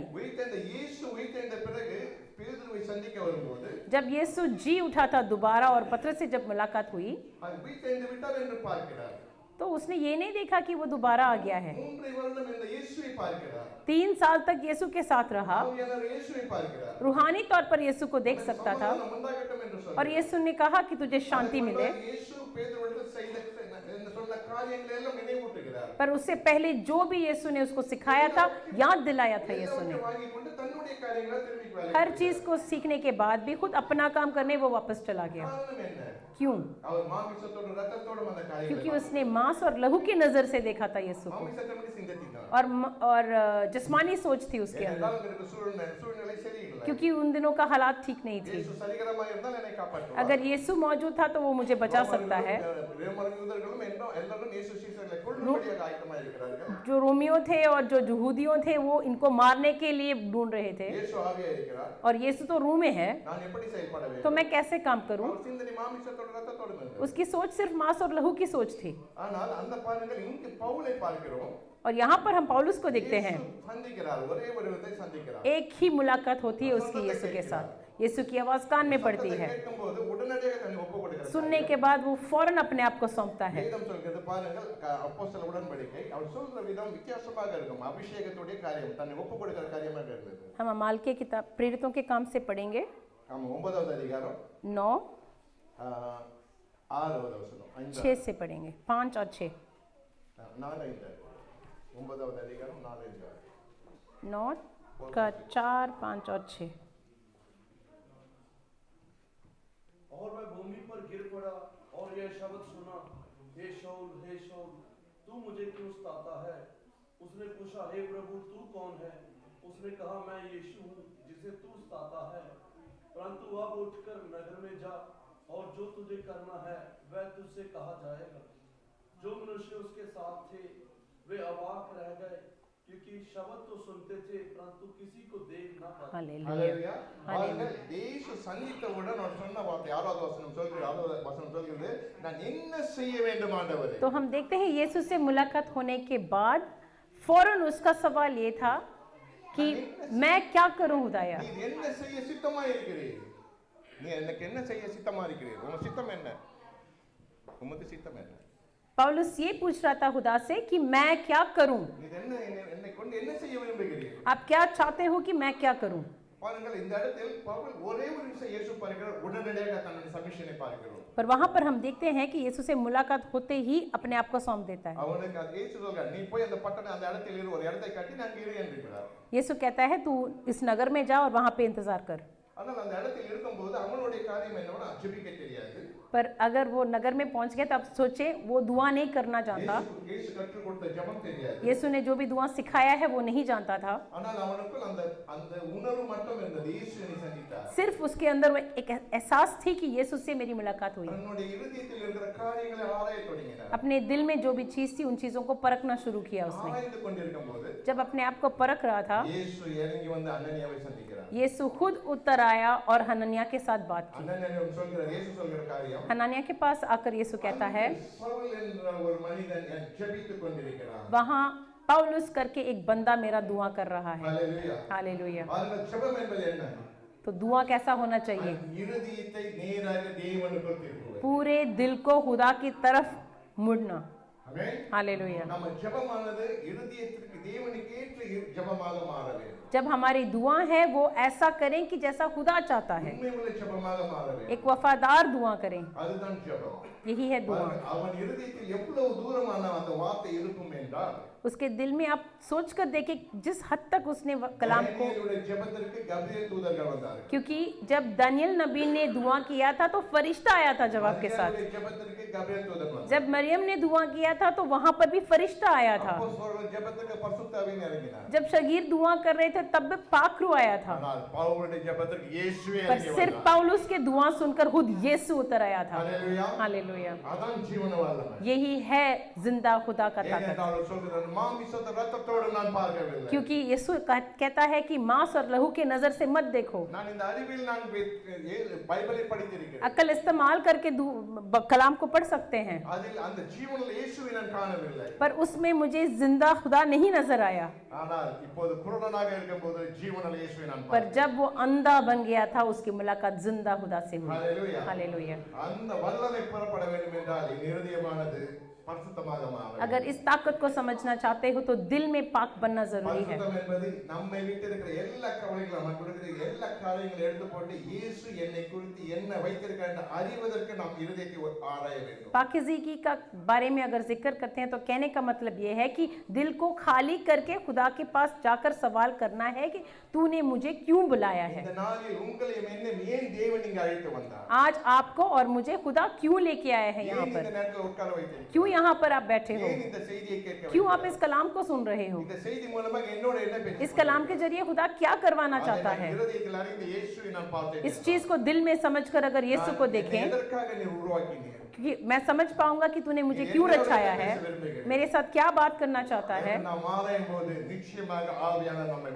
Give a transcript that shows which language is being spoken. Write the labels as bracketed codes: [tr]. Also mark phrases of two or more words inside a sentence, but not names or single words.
[ta] இயேசு உயிர்த்தெழுந்த பிறகு பேதுருவை சந்திக்க வரும்போது [hi] जब यीशु जी उठा था दोबारा और पतरस से जब मुलाकात हुई [ta] உயிர்த்தெழுந்து விட்டார் என்று பார்க்கிறார். [hi] तो उसने ये नहीं देखा कि वो दोबारा आ गया है। [ta] 3 வருடம் இந்த இயேசுவை பார்க்கிறார். [hi] 3 साल तक यीशु के साथ रहा, [ta] ஆவியானவர் இயேசுவை பார்க்கிறார். [hi] रूहानी तौर पर यीशु को देख सकता था [ta] சமாதானம் உண்டாகட்டும் என்று சொன்னார். [hi] और यीशु ने कहा कि तुझे शांति मिले, [ta] இயேசு பேதுருவிடம் செய்த சொன்ன காரியங்களை எல்லாம் நினைவூட்டுகிறார். [hi] पर उससे पहले जो भी यीशु ने उसको सिखाया था, याद दिलाया था यीशु ने। [ta] வாங்கிக் கொண்டு தன்னுடைய காரியங்களை திரும்பி வேலை [hi] हर चीज को सीखने के बाद भी खुद अपना काम करने वो वापस चला गया। [ta] காரணம் என்ன? [hi] क्यों? [ta] அவர் மாமிசத்தோடு ரத்தத்தோடு அந்த காரியங்களை [hi] क्योंकि उसने मांस और लहू की नजर से देखा था यीशु को, [ta] மாமிசத்தோடு சிந்தித்தார். [hi] और जिस्मानी सोच थी उसके अंदर, [ta] ஏனென்றால் அங்கிருக்க சூழ்நிலை சரியில்லை. [hi] क्योंकि उन दिनों का हालात ठीक नहीं थे। [ta] இயேசு சரிகரமாக இருந்தால் என்னை காப்பாற்றுவார். [hi] अगर यीशु मौजूद था तो वो मुझे बचा सकता है। [ta] யூதர்களும் எல்லாரும் இயேசு சீசர்களை கொல்லும்படியாக ஆயத்தமாக இருக்கிறார்கள். [hi] जो रोमियो थे और जो यहूदियों थे वो इनको मारने के लिए ढूंढ रहे थे, [ta] இயேசு ஆவியா இருக்கிறார். [hi] और यीशु तो रूह में है, [ta] நான் எப்படி செயல்பட [hi] तो [ta] வேண்டும்? [hi] मैं कैसे काम करूं? [ta] அவர் சிந்தனை மாமிசத்தோடு ரத்தத்தோடு இருந்தது. [hi] उसकी सोच सिर्फ मांस और लहू की सोच थी। [ta] ஆனால் அந்த பாருங்கள் இங்கு பவுலை பார்க்கிறோம். [hi] और यहाँ पर हम पौलुस को देखते हैं, [ta] இயேசு சந்திக்கிறார், ஒரே ஒருவரை சந்திக்கிறார். [hi] एक ही मुलाकात होती है उसकी यीशु के साथ। यीशु की आवाज कान में पड़ती है, [ta] கேட்கும்போது உடனடியாக தன்னை ஒப்புக் கொடுக்கிறார். [hi] सुनने के बाद वो फौरन अपने आप को सौंपता है। [ta] வேதம் சொல்கிறது பாருங்கள், அப்போஸ்தல உடன்படிக்கை அவர் சொல்ற விதம் வித்தியாசமாக இருக்கும். அபிஷேகத்துடைய காரியம், தன்னை ஒப்புக் கொடுக்கிற காரியமாக இருந்தது. [hi] हम अमाल के किताब प्रेरितों के काम से पढ़ेंगे, [ta] ஆமா, 9வது அதிகாரம் 9 6வது வசனம் 5 [hi] 6 से पढ़ेंगे, 5 और 6। [ta] 4 9வது அதிகாரம் 4 [hi] 9 का 4, 5 और 6। और मैं भूमि पर गिर पड़ा और यह शब्द सुना, हे शाऊल तू मुझे क्यों सताता है? उसने पूछा, हे प्रभु तू कौन है? उसने कहा, मैं यीशु हूँ जिसे तू सताता है। परंतु अब उठकर नगर में जा और जो तुझे करना है वह तुझसे कहा जाएगा। जो मनुष्य उसके साथ थे वे अवाक रह गए, क्योंकि शब्द तो सुनते थे परंतु किसी को देख ना पाते। हालेलुया। [ta] ஹalleluya. பாருங்கள், இயேசு சந்தித்தவுடன் அவர் சொன்ன வார்த்தை 6வது வசனம் சொல்கிறது, நான் என்ன செய்ய வேண்டும் ஆண்டவரே? [hi] तो हम देखते हैं यीशु से मुलाकात होने के बाद फौरन उसका सवाल ये था कि मैं क्या करूं खुदाया? [ta] நீ என்ன செய்ய சித்தமா இருக்கிறீர்? நீ எனக்கு என்ன செய்ய சித்தமா இருக்கிறீர்? உங்க சித்தம் என்ன? உமது சித்தம் என்ன? [hi] पौलुस ये पूछ रहा था खुदा से कि मैं क्या करूं? [ta] நீ என்னை கொண்டு என்ன செய்ய விரும்புகிறீர்? [hi] आप क्या चाहते हो कि मैं क्या करूं? [ta] பாருங்கள், இந்த இடத்தில் பவுல் ஒரே ஒரு விஷயம் இயேசு பார்க்கிறார், உடனடியாக தன்னுடைய சமிஷனை பார்க்கிறோம். [hi] पर वहां पर हम देखते हैं कि यीशु से मुलाकात होते ही अपने आप को सौंप देता है। [ta] அவனுக்கு அது இயேசு சொல்றார், நீ போய் அந்த பட்டணம் அந்த இடத்தில் இரு, ஒரு இடத்தை கட்டி நான் இரு என்றார். [hi] यीशु कहता है तू इस नगर में जा और वहां पे इंतजार कर। [ta] ஆனால் அந்த இடத்தில் இருக்கும்போது அவனுடைய காரியம் என்னன்னா ஜெபிக்க தெரியாது. [hi] पर अगर वो नगर में पहुंच गया तो अब सोचे वो दुआ नहीं करना जानता। [ta] இயேசு கற்றுக் கொடுத்த ஜெபம் தெரியாது. [hi] यीशु ने जो भी दुआ सिखाया है वो नहीं जानता था। [ta] ஆனால் அவனுக்குள் அந்த உணர்வு மட்டும் இருந்தது, இயேசுவை சந்தித்தார். [hi] सिर्फ उसके अंदर वो एक एहसास थी कि यीशु से मेरी मुलाकात हुई। [ta] தன்னுடைய இருதயத்தில் இருக்கிற காரியங்களை ஆராய தொடங்கினார். [hi] अपने दिल में जो भी चीज थी उन चीजों को परखना शुरू किया उसने। [ta] ஆராய்ந்து கொண்டிருக்கும்போது [hi] जब अपने आप को परख रहा था, [ta] இயேசு இறங்கி வந்து அனனியாவை சந்திக்கிறார். [hi] यीशु खुद उतर आया और हनन्याह के साथ बात की। [ta] அனனியாவிடம் சொல்கிறார், இயேசு சொல்கிற காரியம், [hi] हनन्याह के पास आकर यीशु कहता है, [ta] சவுல் என்ற ஒரு மனிதன் ஜெபித்துக் கொண்டிருக்கிறான். [hi] वहां पौलुस करके एक बंदा मेरा दुआ कर रहा है। [ta] ஹalleluya. [hi] हालेलुया। [ta] பாருங்கள், ஜெபம் என்பது என்ன? [hi] तो दुआ कैसा होना चाहिए? [ta] இருதயத்தை நேராக தேவனுக்குள் திருப்புவது. [hi] पूरे दिल को खुदा की तरफ मुड़ना। [ta] ஆமென். [hi] हालेलुया। [ta] நம்ம ஜெபமானது இருதயத்திற்கு தேவனுக்கு ஏற்ற ஜெபமாக மாற வேண்டும். [hi] जब हमारी दुआ है वो ऐसा करें कि जैसा खुदा चाहता है, [ta] உண்மை உள்ள ஜெபமாக மாற வேண்டும். [hi] एक वफादार दुआ करें, [ta] அதுதான் ஜெபம். [hi] यही है दुआ। [ta] அவன் இருதயத்தில் எவ்வளவு தூரமான அந்த வார்த்தை இருக்கும் என்றால் [hi] उसके दिल में आप सोच कर देखें जिस हद तक उसने कलाम को, [ta] தானியேலுடைய ஜெபத்திற்கு கபிரியேல் தூதர்கள் வந்தார்கள். [hi] क्योंकि जब दानियल नबी ने दुआ किया था तो फरिश्ता आया था जवाब के साथ। [ta] மரியாளுடைய ஜெபத்திற்கு கபிரியேல் தூதன் வந்தார். [hi] जब मरियम ने दुआ किया था तो वहां पर भी फरिश्ता आया था। [ta] அப்போஸ்தலர்கள் ஜெபத்திற்கு பரிசுத்த ஆவியானவர் இறங்கினார். [hi] जब शगीर दुआ कर रहे थे तब भी पाखरू आया था। [ta] ஆனால் பவுலுடைய ஜெபத்திற்கு இயேசுவே [hi] पर [ta] இறங்கி [hi] सिर्फ [ta] வந்தார். [hi] पौलुस के दुआ सुनकर खुद यीशु उतर आया था। [ta] ஹalleluya. [hi] हालेलुया। [ta] அதான் ஜீவன வல்லமை. [hi] यही है जिंदा खुदा का ताकत, [ta] ஏனென்றால் அவர் சொல்கிறார் மாமிசத்த ரத்தத்தோடு நான் பார்க்கவில்லை. [hi] क्योंकि यीशु कहता है कि मांस और लहू की नजर से मत देखो। [ta] நான் இந்த அறிவில் நான் பைபிளை படித்திருக்கிறேன். [hi] अक्ल इस्तेमाल करके कलाम को पढ़ सकते हैं, [ta] அதில் அந்த ஜீவனுள்ள இயேசுவை நான் காணவில்லை. [hi] पर उसमें मुझे जिंदा खुदा नहीं नजर आया। [ta] ஆனால் இப்போது குருடனாக இருக்கும்போது ஜீவனுள்ள இயேசுவை நான் [hi] पर [ta] பார்த்தேன். [hi] जब वो अंधा बन गया था उसकी मुलाकात जिंदा खुदा से हुई। [ta] ஹalleluya. [hi] हालेलुया। [ta] அந்த வல்லமை பெறப்பட வேண்டும் என்றால் என் இருதயமானது பரிசுத்தமாக மாற வேண்டும். [hi] अगर इस ताकत को समझना चाहते हो तो दिल में पाक बनना जरूरी है। [ta] பரிசுத்தம் என்பது நம்மை விட்டு இருக்கிற எல்லா கவலைகளும் நமக்கு இருக்கிற எல்லா காரியங்களை எடுத்து போட்டு இயேசு என்னை குறித்து என்ன வைத்திருக்கிறார் என்று அறிவதற்கு நாம் இருதயத்தை ஆராய வேண்டும். [hi] पाकीज़गी का बारे में अगर जिक्र करते हैं तो कहने का मतलब ये है कि दिल को खाली करके खुदा के पास जाकर सवाल करना है कि तूने मुझे क्यों बुलाया है। [ta] இந்த நாளில் உங்களையும் என்னையும் ஏன் தேவன் இங்கு அழைத்து வந்தார்? [hi] आज आपको और मुझे खुदा क्यों लेके आया है यहाँ [ta] ஏன் இந்த [hi] पर, [ta] நேரத்தில் உட்கார வைத்தீர்கள்? [hi] क्यों यहाँ पर आप बैठे हो, [ta] ஏன் இந்த செய்தியை கேட்க [hi] क्यों आप [ta] வைத்தீர்கள்? [hi] इस कलाम को सुन रहे हो। [ta] இந்த செய்தி மூலமாக என்னோட என்ன பேச [hi] इस कलाम के जरिए खुदा क्या करवाना चाहता है, [ta] இருதயத்தில் அறிந்த இயேசுவை நான் பார்த்தேன். [hi] इस चीज को दिल में समझकर अगर यीशु को [ta] என்னை [hi] देखें, [ta] எதற்காக நீ உருவாக்கினீர்? [hi] क्योंकि मैं समझ पाऊंगा कि तूने मुझे क्यों रचाया है, मेरे साथ क्या बात करना चाहता है। [ta] நாம் ஆராயும் போது நிச்சயமாக ஆவியானவர் நம்மை